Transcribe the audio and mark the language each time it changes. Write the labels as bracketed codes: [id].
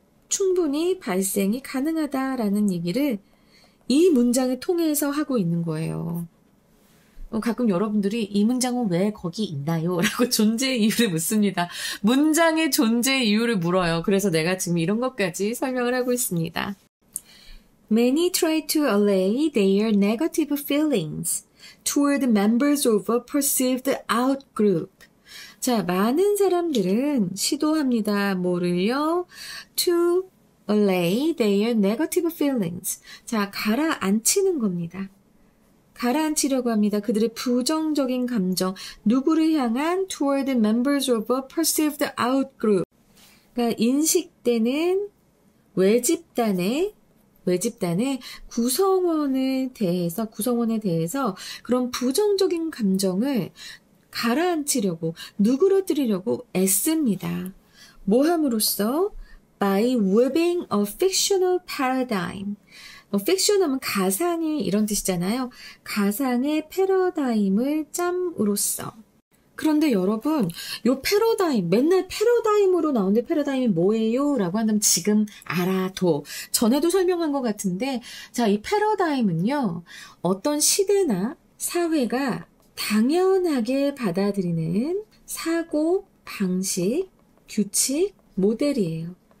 [ko] 충분히 발생이 가능하다라는 얘기를 이 문장을 통해서 하고 있는 거예요. 가끔 여러분들이 이 문장은 왜 거기 있나요? 라고 존재의 이유를 묻습니다. 문장의 존재의 이유를 물어요. 그래서 내가 지금 이런 것까지 설명을 하고 있습니다. [en] Many try to allay their negative feelings toward members of a perceived outgroup. [ko] 자, 많은 사람들은 시도합니다. 뭐를요? [en] To allay their negative feelings. [ko] 자, 가라앉히는 겁니다. 가라앉히려고 합니다. 그들의 부정적인 감정, 누구를 향한 [en] toward members of a perceived outgroup. [ko] 그러니까 인식되는 외집단의 구성원에 대해서 그런 부정적인 감정을 가라앉히려고, 누그러뜨리려고 애씁니다. 뭐 함으로써? [en] By weaving a fictional paradigm. [ko] 픽션 하면 가상의 이런 뜻이잖아요. 가상의 패러다임을 짬으로써. 그런데 여러분, 요 패러다임, 맨날 패러다임으로 나오는데 패러다임이 뭐예요? 라고 한다면 지금 알아도. 전에도 설명한 것 같은데, 자, 이 패러다임은요, 어떤 시대나 사회가 당연하게 받아들이는 사고, 방식, 규칙, 모델이에요.